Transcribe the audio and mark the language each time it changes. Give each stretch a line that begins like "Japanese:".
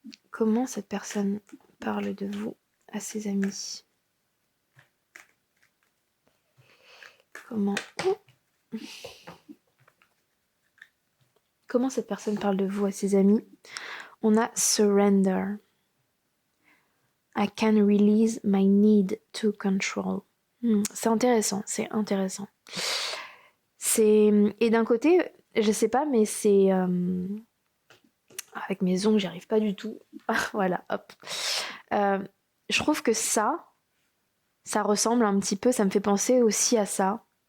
French: Comment cette personne parle de vous à ses amis? Comment cette personne parle de vous à ses amis? On a surrender.
English: I can release my need to control.
French: C'est intéressant, c'est intéressant. Et d'un côté, je sais pas, mais c'est... avec mes ongles, j'y arrive pas du tout. Voilà, hop. Je trouve que ça ressemble un petit peu, ça me fait penser aussi à ça.